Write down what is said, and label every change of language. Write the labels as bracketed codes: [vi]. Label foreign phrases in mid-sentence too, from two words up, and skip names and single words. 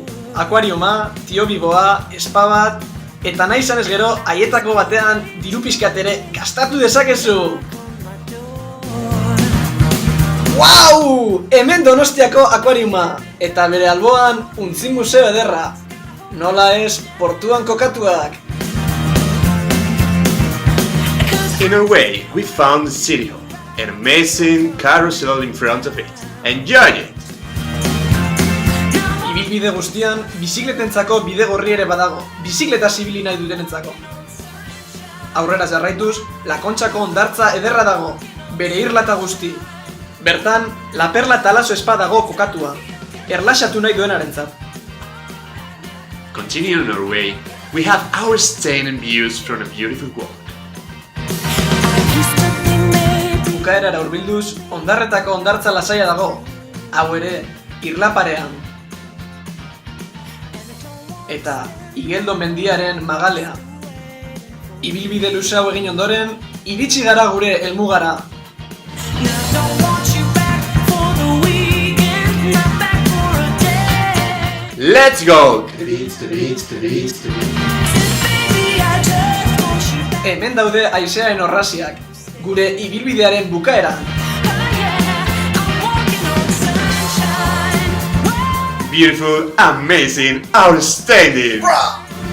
[eu] Akuariuma, tiobiboa, spa bat, eta nahi izanez gero, haietako batean diru pixkat ere gastatu dezakezu! [en] Wow! [eu] Hemen Donostiako akuariuma, eta bere alboan untzi museo ederra. Nola ez, portuan kokatuak. [en] In a way, we found the city hall, an amazing carousel in front of it. Enjoy it! [eu] Ibilbide guztian, bizikletentzako bide gorri ere badago, bizikleta zibili nahi dutenentzako. Aurrera jarraituz, Lakontxako hondartza ederra dago, bere irlata guzti. Bertan, La Perla Talaso Spa dago kokatua, erlaxatu nahi duenarentzat. [en] Continuing on our way, we have our stay and views from a beautiful walk. [eu] Bukaerara hurbilduz, hondarretako hondartza lasaia dago, hau ere, Irlaparean. Eta Igeldo mendiaren magalea. Ibilbide luze hau egin ondoren, iritsi gara gure helmugara. [en] Let's go! [eu] Hemen daude haizearen orraziak, gure ibilbidearen bukaeran. [en] Beautiful, amazing, outstanding!